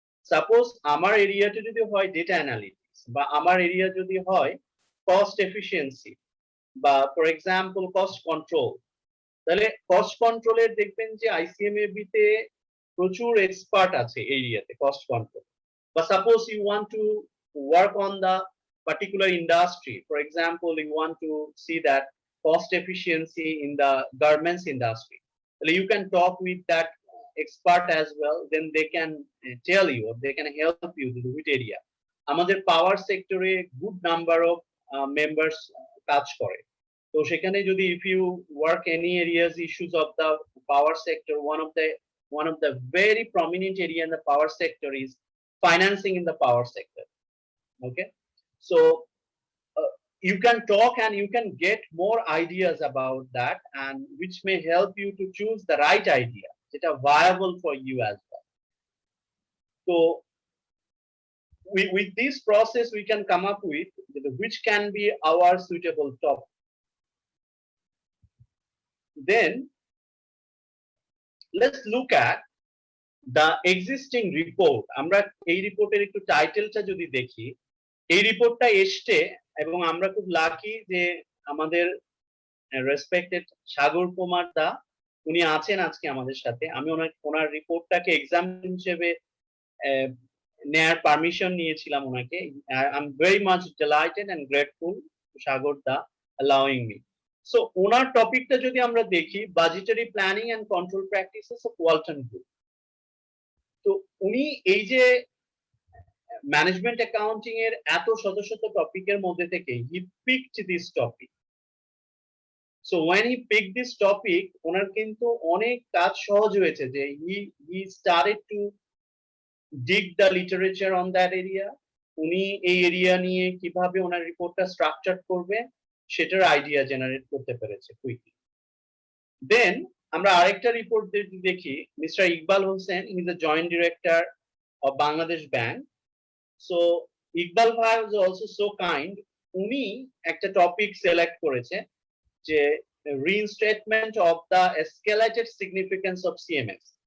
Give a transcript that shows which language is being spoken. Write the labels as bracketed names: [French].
[Bangla] Suppose আমার এরিয়াতে যদি হয় ডেটা অ্যানালিটিক্স, বা আমার এরিয়া যদি হয় কস্ট এফিসিয়েন্সি, বা ফর এক্সাম্পল কস্ট কন্ট্রোল, তাহলে কস্ট কন্ট্রোলের দেখবেন যে ICMAB তে প্রচুর এক্সপার্ট আছে এরিয়াতে কস্ট কন্ট্রোল। [English] বা suppose you want to work on the particular industry, for example you want to see that cost efficiency in the garments industry, you can talk with that expert as well, then they can tell you or they can help you to which area. [Bangla] আমাদের পাওয়ার সেক্টরে good number of members কাজ করে, তো সেখানে যদি [English] if you work any areas issues of the power sector, one of the very prominent area in the power sector is financing in the power sector. Okay, so you can talk and you can get more ideas about that, and which may help you to choose the right idea that are viable for you as well. So with this process we can come up with which can be our suitable topic. Then let's look at the existing report. [Bangla] আমরা এই রিপোর্টের একটু টাইটেলটা যদি দেখি, এই রিপোর্টটা এসছে এবং আমরা খুব লাকি যে আমাদের রেসপেক্টেড সাগর কুমার দা উনি আছেন আজকে আমাদের সাথে। আমি ওনার রিপোর্টটাকে এক্সাম হিসেবে নেয়ার পারমিশন নিয়েছিলাম ওনাকে। [English] I am very much delighted and grateful to Sagar da allowing me. [Bangla] So ওনার টপিকটা যদি আমরা দেখি, budgetary planning and control practices of Walton group. তো উনি এই যে ম্যানেজমেন্ট অ্যাকাউন্টিং এর এত শত শত টপিকের মধ্যে থেকে [English] He picked this topic. So when he picked this topic, [Bangla] ওনার কিন্তু অনেক কাজ সহজ হয়েছে যে [English] he started to dig the literature on that area. [Bangla] উনি এই এরিয়া নিয়ে কিভাবে ওনার রিপোর্টটা স্ট্রাকচার করবে সেটার আইডিয়া জেনারেট করতে পেরেছে কুইকলি। [English] then [Bangla] আমরা আরেকটা রিপোর্ট দেখি, [English] Mister Iqbal Hossain, he is the joint director of Bangladesh bank. So Iqbal ভাই was also so kind, [Bangla] উনি একটা টপিক সিলেক্ট করেছে যে [English] Reinstatement of the escalated significance of CMS.